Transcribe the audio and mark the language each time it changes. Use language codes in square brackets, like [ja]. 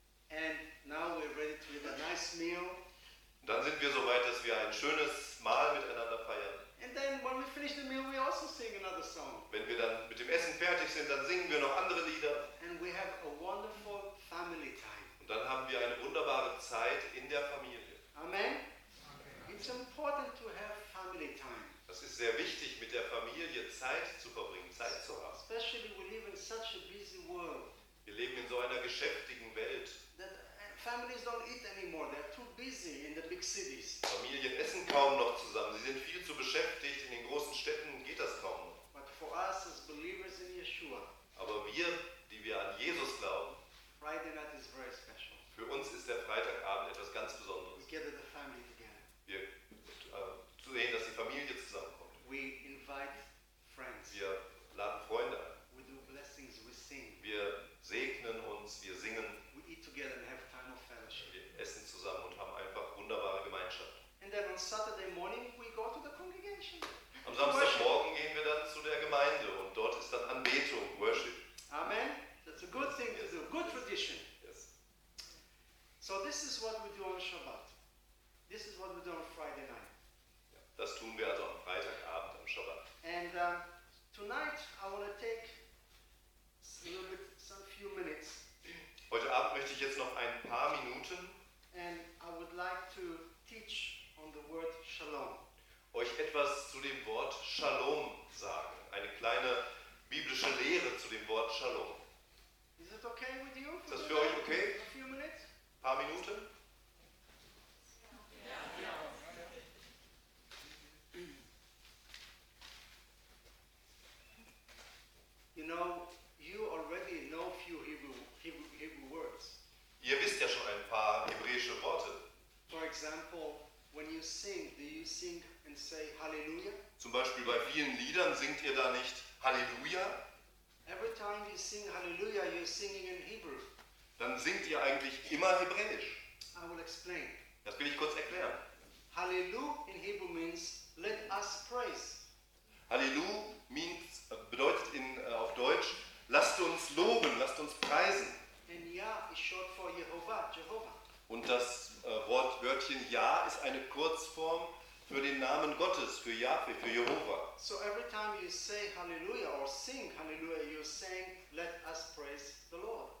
[en] And now we're ready to read a nice [de] wir so weit, dass wir ein schönes Mahl miteinander feiern. [en] And then when we finish the meal, we also sing another song. [de] Wenn wir dann mit dem Essen fertig sind, dann singen wir noch andere Lieder. [en] And we have a wonderful family time. [de] Und dann haben wir eine wunderbare Zeit in der Familie. [en] Amen. It's important to have family time. [de] Das ist sehr wichtig, mit der Familie Zeit zu verbringen, Zeit zu haben. [en] Especially we live in such a busy world. [de] Wir leben in so einer geschäftigen Welt. [en] That families don't eat anymore. They're too busy in the big cities. [de] Familien essen kaum noch zusammen. Sie sind viel zu beschäftigt. In den großen Städten geht das kaum noch. [en] But for us as believers in Yeshua. [de] Aber wir, die wir an Jesus glauben. [en] Friday night is very special. [de] Für uns ist der Freitagabend etwas ganz Besonderes. [en] We gather the family together. [de] Wir sehen, dass die Familie zusammenkommt. [en] We invite friends. [de] Wir laden Freunde. [en] We do blessings. We sing. [de] Wir segnen uns. Wir singen. [en] We eat together and have time of fellowship. [de] Wir essen zusammen und haben einfach wunderbare Gemeinschaft. [en] And then on Saturday morning we go to the congregation. [de] Am Samstagmorgen gehen wir dann zu der Gemeinde und dort ist dann Anbetung, Worship. [en] Amen. That's a good thing to do. Good tradition. Yes. So this is what we do on Shabbat. This is what we do on Friday night. [de] Das tun wir also am Freitagabend, am Shabbat. [en] And tonight I want to take a little bit, some few minutes. [de] Heute Abend möchte ich jetzt noch ein paar Minuten. [en] And I would like to teach on the word Shalom. [de] Euch etwas zu dem Wort Shalom sagen. Eine kleine biblische Lehre zu dem Wort Shalom. [en] Is it okay with you? [de] Ist das für euch okay? [en] A few minutes? [de] Paar Minuten? [en] You know, you already know a few Hebrew words. [de] Ihr wisst ja schon ein paar hebräische Worte. [en] For example, when you sing, do you sing and say Hallelujah? [de] Zum Beispiel bei vielen Liedern singt ihr da nicht Hallelujah? [en] Every time you sing Hallelujah, you're singing in Hebrew. [de] Dann singt ihr eigentlich immer Hebräisch. [en] I will explain. [de] Das will ich kurz erklären. [en] Hallelujah in Hebrew means let us praise. Hallelujah means, [de] bedeutet in, auf Deutsch, lasst uns loben, lasst uns preisen. [en] And Yah is short for Jehovah, Jehovah. [de] Und das Wörtchen Yah ist eine Kurzform für den Namen Gottes, für Yahweh, für Jehovah. [en] So every time you say Hallelujah or sing Hallelujah, you're saying, let us praise the Lord.